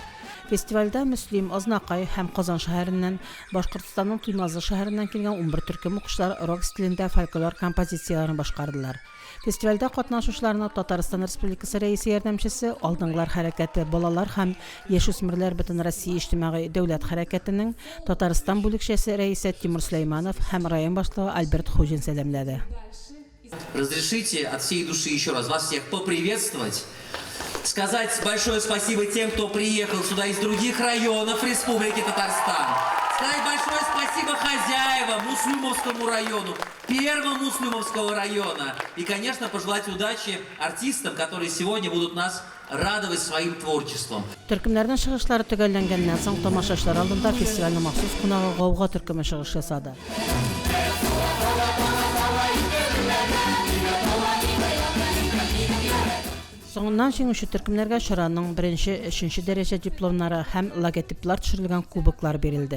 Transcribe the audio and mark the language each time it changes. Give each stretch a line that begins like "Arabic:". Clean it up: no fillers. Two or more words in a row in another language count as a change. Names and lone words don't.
Tatar: Фестивальдә Мөслим, Азнакай һәм Казан шәһәреннән, Башкортстанның Туймазы шәһәреннән килгән 11 төркем укучылар рок стилендә фольклор композицияләрен башкардылар. Фестивальдә катнашучыларны Татарстан Республикасы рәисе ярдәмчесе, алдыңгылар хәрәкәте балалар һәм яшүсмерләр бөтен Россия иҗтимагый дәүләт хәрәкәтенең Татарстан бүлекчәсе рәисе Тимур Сулейманов һәм район башлыгы Альберт Хужин сәламләде.
Russian: Разрешите от всей души еще раз вас всех поприветствовать. Сказать большое спасибо тем, кто приехал сюда из других районов Республики Татарстан. Сказать большое спасибо хозяевам Муслимовскому району, первому Муслимовского района. И, конечно, пожелать удачи артистам, которые сегодня будут нас радовать своим творчеством.
Tatar: Төркемнәрнең чыгышлары төгәлләнгәннән соң тамашачылар алдында фестивальнең махсус кунагы Гауга төркеме чыгыш ясады. Соңыннан җиңүче төркемнәргә чараның 1-3 дәрәҗә дипломнары һәм логотиплар төшерелгән кубоклар бирелде.